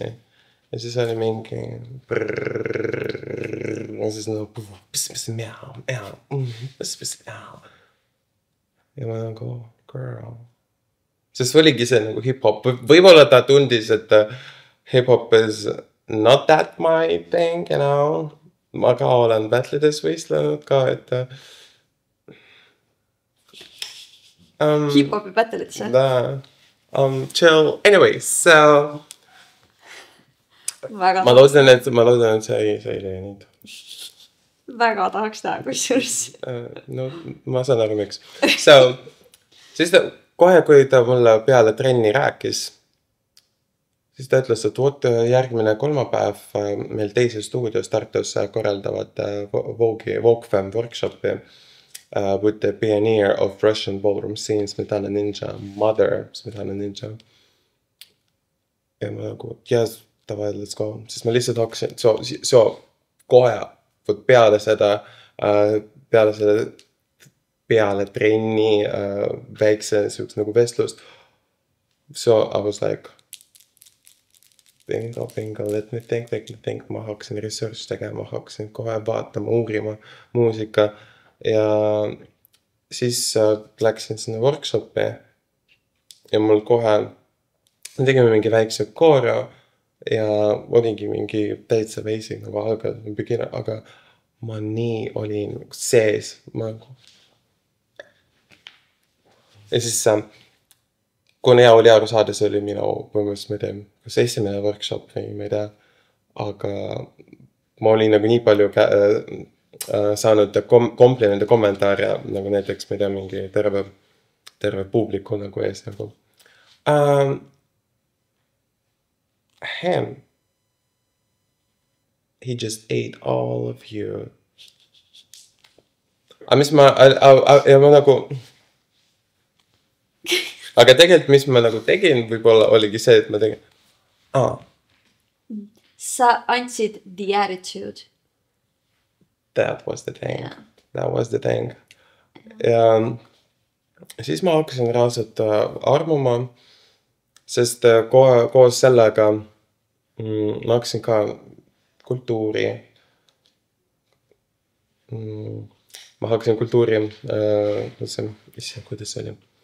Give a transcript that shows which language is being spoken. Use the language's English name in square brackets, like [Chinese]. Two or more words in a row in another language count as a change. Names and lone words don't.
[Estonian] Ja siis oli mingi ja siis nagu ja ma nagu girl. Sest oligi see nagu hip-hop. Võib-olla ta tundis, et hip-hopis [English] not that my thing, you know. [Estonian] Ma ka olen battledes võistlenud ka, et hip-hopi battle'is või? [English] chill. Anyway, so [Estonian] Väga ma loodan, et sa ei tee neid. Väga tahaks teha, kusjuures. No, ma saan aru, miks. So, siis kohe, kui ta mulle peale trenni rääkis, siis ta ütles, et vot järgmine kolmapäev meil teises stuudios Tartus korraldavad Vogue-Femme workshopi [English] with the pioneer of Russian ballroom scene, [Estonian] Smetana Ninja, mother Smetana Ninja. Ja ma nagu, [English] yes, davai, let's go. [Estonian] Siis ma lihtsalt hakkasin, so kohe peale seda, peale trenni väikse sihukese nagu vestlust. [English] So I was like, bingo, let me think. [Estonian] Ma hakkasin research tegema, hakkasin kohe vaatama, uurima muusika ja siis läksin sinna workshopi ja mul kohe tegime mingi väikse kooro ja oligi mingi täitsa basic nagu algab, aga ma nii olin sees. Ja siis kun hea oli aru saada, see oli minu põhimõtteliselt, ma ei tea, kas esimene workshop või ma ei tea, aga ma olin nagu nii palju saanud komplimente kommentaare, nagu näiteks, ma ei tea, mingi terve publiku nagu ees nagu. [English] Him, he just ate all of you. [Estonian] Aga mis ma nagu... Aga tegelikult, mis ma nagu tegin, võib-olla oligi see, et ma tegin... Sa andsid [English] the attitude. That was the thing. Yeah. That was the thing. [Estonian] Ja siis ma hakkasin reaalselt armuma, sest koos sellega ma hakkasin ka kultuuri. Ma hakkasin kultuuri, kuidas see oli?